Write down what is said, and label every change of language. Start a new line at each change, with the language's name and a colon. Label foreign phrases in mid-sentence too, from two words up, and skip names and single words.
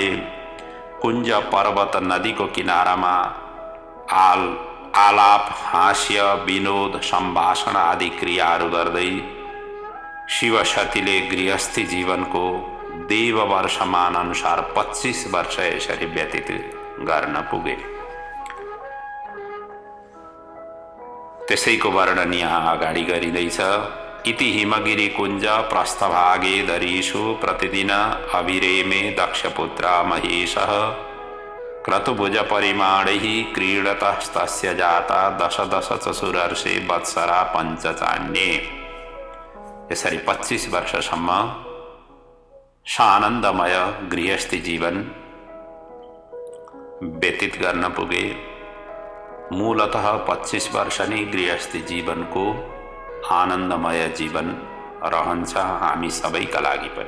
Nepali: कुञ्ज पर्वत नदीको किनारामा आलाप हास्य विनोद सम्भाषण आदि क्रियाहरू गर्दै शिवशतीले गृहस्थी जीवनको देव वर्षमान अनुसार 25 वर्ष यसरी व्यतीत गर्न पुगे। त्यसैको वर्णन यहाँ अगाडि गरिँदैछ।
Sanskrit: इति हिमगिरी कुञ्ज प्रस्थभागे दरीषु प्रतिदिन अभिरेमे दक्षपुत्र महेशः क्रतुभुज परिमाणैः क्रीडतस्तस्य जाता दश दश चसुरर्षे वत्सरा पञ्चचान्ये।
Nepali: यसरी 25 वर्षसम्म सानन्दमय गृहस्थी जीवन व्यतीत गर्न पुगे। मूलतः 25 वर्ष नै गृहस्थी जीवनको आनन्दमय जीवन रहन्छ हामी सबैका लागि पनि।